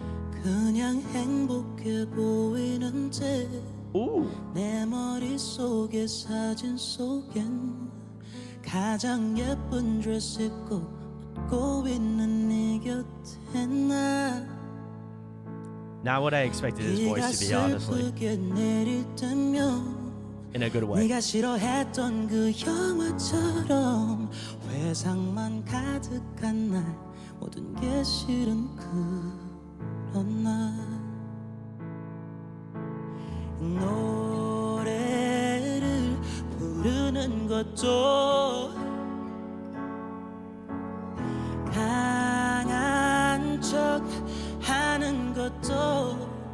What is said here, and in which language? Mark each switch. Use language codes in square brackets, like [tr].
[ko] 그냥 행복해 보이는 채 내 머릿속의 사진 속엔 가장 예쁜 드레스 입고 웃고 있는 네 곁에 나 [en] Not what I expected his voice to be, honestly. [ko] 내릴 때면 [en] In a good way. [ko] 네가 싫어했던 그 영화처럼 회상만 가득한 날 모든 게 싫은 그런 날 노래를 부르는 것도 강한 척 하는 것도